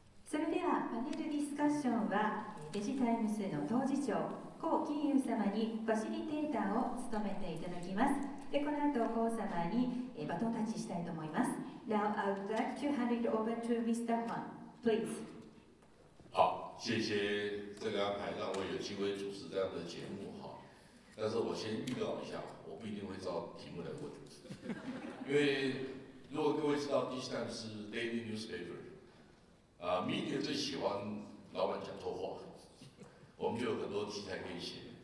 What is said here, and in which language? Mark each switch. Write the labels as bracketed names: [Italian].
[Japanese] それではパネルディスカッションはデジタイムスの当事長江金友様にファシリテーターを務めていただきます。でこの後江様にバトンタッチしたいと思います。 [English] Now I would like to hand it over to Mr. Huang, please. [Chinese] 好，谢谢这个安排，让我有机会主持这样的节目哈。但是我先预告一下，我不一定会照题目来问，因为如果各位知道第一站是 [English] daily newspaper， [Chinese] media 最喜欢老板讲错话，我们就有很多题材可以写。